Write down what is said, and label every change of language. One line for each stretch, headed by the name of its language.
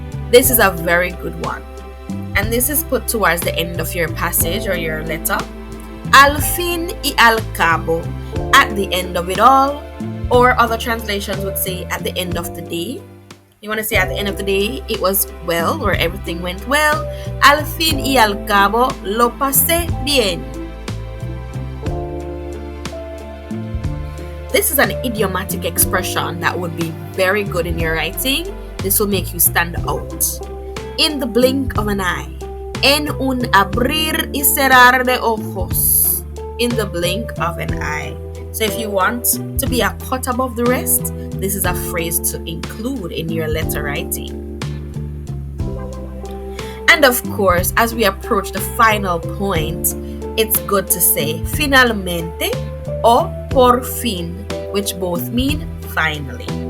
English: This is a very good one. And this is put towards the end of your passage or your letter.
Spanish: Al fin y al cabo,
English: at the end of it all. Or other translations would say at the end of the day. You want to say at the end of the day, it was well, or everything went well.
Spanish: Al fin y al cabo, lo pasé bien.
English: This is an idiomatic expression that would be very good in your writing. This will make you stand out. In the blink of an eye.
Spanish: En un abrir y cerrar de ojos.
English: In the blink of an eye. So if you want to be a cut above the rest, this is a phrase to include in your letter writing. And of course, as we approach the final point, it's good to say finalmente or por fin, which both mean finally.